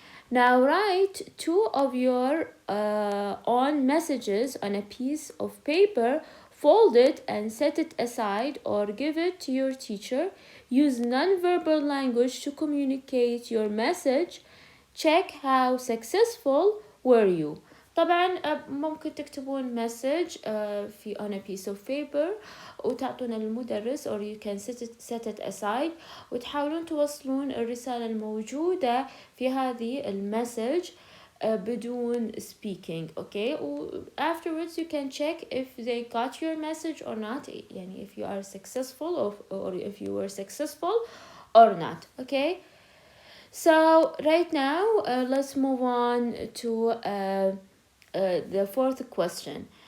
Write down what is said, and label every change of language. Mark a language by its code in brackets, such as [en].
[en] Now write 2 of your own messages on a piece of paper, fold it and set it aside, or give it to your teacher. Use non-verbal language to communicate your message. Check how successful were you. [ar] طبعا ممكن تكتبون message في [en] on a piece of paper [ar] وتعطون المدرس, [en] or you can set it aside [ar] وتحاولون توصلون الرسالة الموجودة في هذه المسج بدون [en] speaking. Okay, afterwards you can check if they got your message or not, [ar] يعني [en] if you are successful or if you were successful or not. Okay, so right now let's move on to the 4th question.